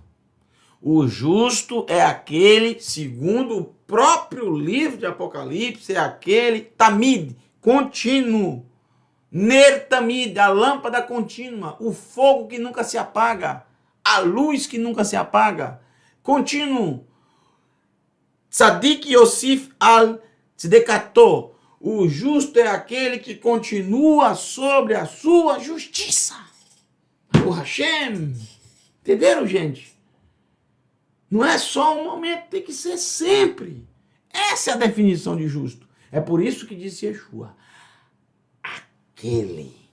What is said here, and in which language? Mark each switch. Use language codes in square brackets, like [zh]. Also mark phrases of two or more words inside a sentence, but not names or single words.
[pt] O justo é aquele, segundo o próprio livro de Apocalipse, é aquele tamid, contínuo. [he] נר תמיד, [pt] a lâmpada contínua, o fogo que nunca se apaga, a luz que nunca se apaga, contínuo. [he] צדיק יוסיף על צדקתו. [pt] O justo é aquele que continua sobre a sua justiça. O Hashem. Entenderam, gente? Não é só um momento, tem que ser sempre. Essa é a definição de justo. É por isso que disse Yeshua: aquele.